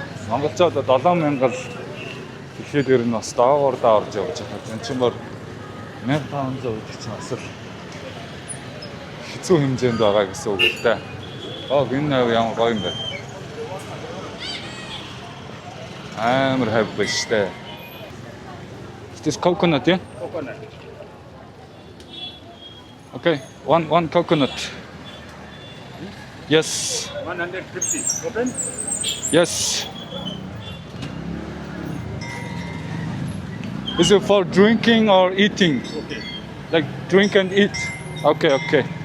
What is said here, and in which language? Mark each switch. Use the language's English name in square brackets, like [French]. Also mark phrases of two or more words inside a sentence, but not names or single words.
[Mongolian] Монголчууд 7000 л ихэд ер нь бас доогуур орж явж байгаа. Энэ чинь бол 1500 гэдэг чинь бас л хэцүү хэмжээнд байгаа гэсэн үг л дээ. Энэ хав ямар гоё юм бэ? Амар хав биш дээ. [English] This coconut, yeah? Coconut. Okay, one coconut. Yes. 150. Open? Yes. Is it for drinking or eating? Okay. Like drink and eat? Okay, okay.